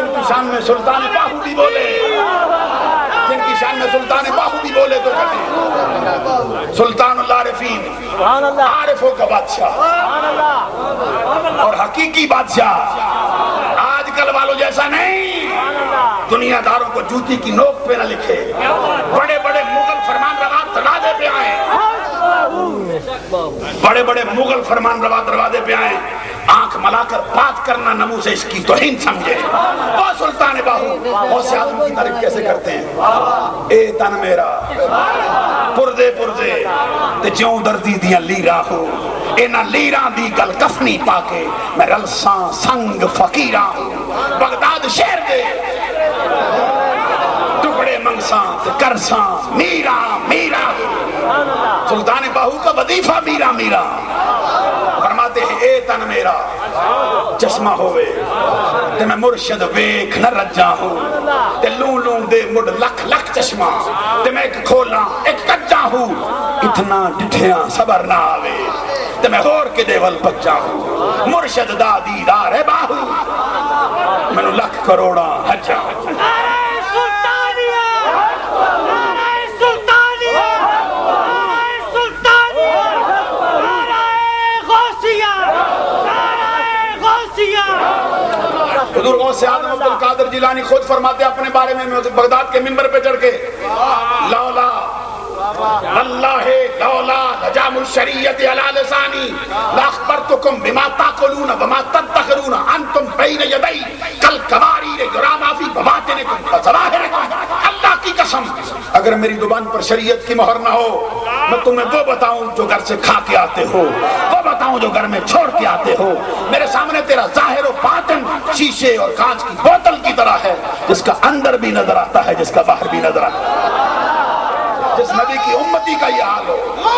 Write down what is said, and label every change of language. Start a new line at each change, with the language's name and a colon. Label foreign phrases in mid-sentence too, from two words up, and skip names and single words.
Urdu: کی شان میں سلطان باہو بھی بولے، جن کی شان میں سلطان باہو بھی بولے تو کہتے سلطان العارفین، عارفوں کا بادشاہ اور حقیقی بادشاہ، آج کل والوں جیسا نہیں، دنیا داروں کو جوتی کی نوک پہ نہ لکھے، بڑے بڑے مغل فرمان روا دروازے پہ آئے، بڑے بڑے مغل فرمان روا دروازے پہ آئے، آنکھ ملا کر بات کرنا نمو سے اس کی توہین سمجھے۔ وہ سلطان باہو غوث اعظم کی تعریف کیسے کرتے ہیں؟
Punjabi: اے تن میرا پردے پردے تے جوں دردی دیاں لیراں ہو، اینا لیراں دی گل کفنی پا کے میں رلساں سنگ فقیراں ہوں، بغداد شہر دے ٹکڑے منگساں تے کرساں میراں میراں ہوں،
Urdu: سلطان باہو کا وظیفہ
Punjabi: میراں میراں،
Urdu: فرماتے ہیں
Punjabi: اے تن میرا چشمہ ہوئے تے میں مرشد ویکھ نہ رجا ہوں، تے لوں لوں دے مڈ لکھ لکھ چشمہ تے میں ایک کھولا ایک کجا ہوں، اتنا ڈٹھیاں صبر نہ آوے تے میں غور کے دیول بچا ہوں، مرشد دا دیدار ہے باہو میں لکھ کروڑا حجا۔
Urdu: حضور غوث اعظم عبد القادر جیلانی خود فرماتے ہیں اپنے بارے میں بغداد کے منبر پہ چڑھ کے،
Arabic: لولا اللہ لولا لجام الشریعت علی لسانی لاخبرتکم بما تاکلون وما تدخرون انتم بین یدی کالقواریر یراما فی بواطنکم وظواہرکم،
Urdu: اللہ کی قسم اگر میری زبان پر شریعت کی مہر نہ ہو میں تمہیں وہ بتاؤں جو گھر سے کھا کے آتے ہو، وہ بتاؤں جو گھر میں چھوڑ کے آتے ہو، میرے سامنے تیرا ظاہر و باطن شیشے اور کانچ کی بوتل کی طرح ہے، جس کا اندر بھی نظر آتا ہے جس کا باہر بھی نظر آتا ہے، جس نبی کی امتی کا یہ حال ہو۔